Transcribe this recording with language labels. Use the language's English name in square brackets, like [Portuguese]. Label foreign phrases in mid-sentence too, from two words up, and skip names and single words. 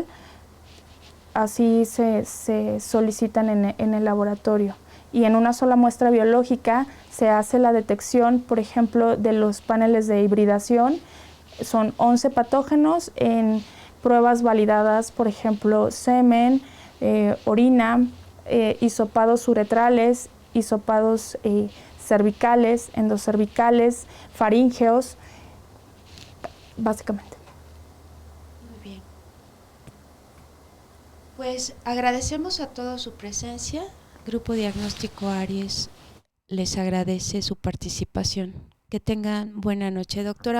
[Spanish] Así se solicitan en el laboratorio. Y en una sola muestra biológica se hace la detección, por ejemplo, de los paneles de hibridación. Son 11 patógenos en pruebas validadas, por ejemplo, semen, orina, hisopados uretrales, hisopados cervicales, endocervicales, faríngeos, básicamente. Muy bien. Pues agradecemos a todos su presencia. Grupo Diagnóstico Aries les agradece su participación. Que tengan buena noche.